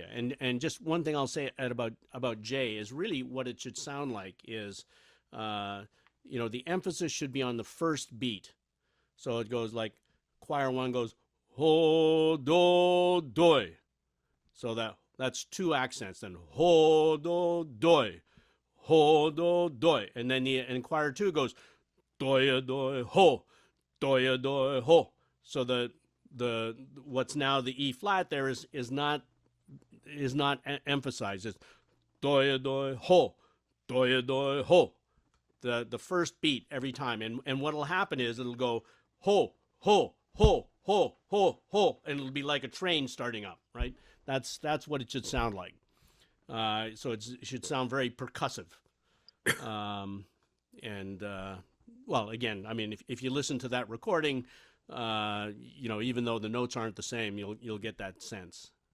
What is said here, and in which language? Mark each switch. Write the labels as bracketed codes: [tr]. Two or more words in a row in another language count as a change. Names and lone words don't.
[en] And just one thing I'll say about J is really what it should sound like is, the emphasis should be on the first beat. So it goes like choir one goes ho do doi. So that's two accents. Then ho do doi, ho do doi, and then and choir two goes doya doi ho, doya doi ho. So the what's now the E flat there is not emphasized. It's doya doi ho, doya doi ho. The first beat every time, and what'll happen is it'll go ho ho ho ho ho ho, and it'll be like a train starting up, right? That's what it should sound like. So it should sound very percussive. Well, again, I mean, if you listen to that recording, even though the notes aren't the same, you'll get that sense.